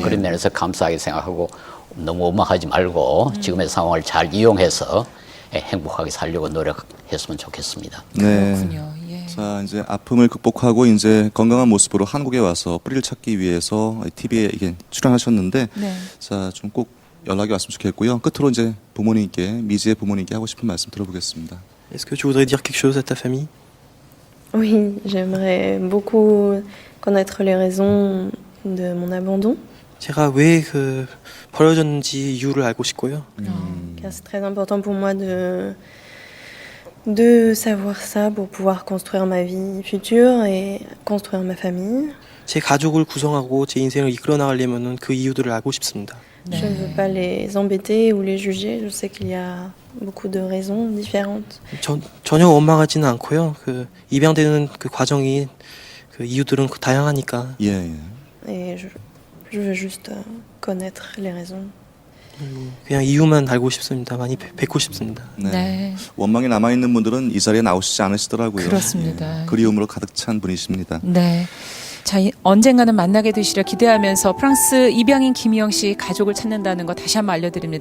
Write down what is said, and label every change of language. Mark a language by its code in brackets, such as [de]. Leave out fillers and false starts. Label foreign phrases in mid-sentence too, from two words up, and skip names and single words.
[ko] 그런 면에서 감사하게 생각하고 너무 원망하지 말고 지금의 상황을 잘 이용해서 행복하게 살려고 노력했으면 좋겠습니다. 네. 그렇군요. 예. 자, 이제 아픔을 극복하고 이제 건강한 모습으로 한국에 와서 뿌리를 찾기 위해서 TV에 이게 출연하셨는데, 네. 자, 좀 꼭 연락이 왔으면 좋겠고요. 끝으로 이제 부모님께, 미지의 부모님께 하고 싶은 말씀 들어보겠습니다. [fr] Est-ce que tu voudrais dire quelque chose à ta famille? Oui, j'aimerais beaucoup connaître les raisons de mon abandon, [ko] 제가 왜 그 버려졌는지 이유를 알고 싶고요. [fr] car c'est très important pour moi de savoir ça pour pouvoir construire ma vie future et construire ma famille. [ko] 제 가족을 구성하고 제 인생을 이끌어 나가려면은 그 이유들을 알고 싶습니다. [fr] Je ne veux pas les embêter ou les juger. Je sais qu'il y a beaucoup de raisons différentes. [ko] 전혀 원망하지는 않고요. 그 입양되는 그 과정이 그 이유들은 다양하니까 예, 예. [fr] Et je veux juste connaître les raisons. [ko] 그냥 이유만 알고 싶습니다. 많이 뵙고 싶습니다. 네. 네. 원망이 남아있는 분들은 이 자리에 나오시지 않으시더라고요. 그렇습니다. 예. 그리움으로 가득 찬 분이십니다. 네. 자, 언젠가는 만나게 되시려 기대하면서 프랑스 입양인 김희영 씨 가족을 찾는다는 거 다시 한번 알려드립니다.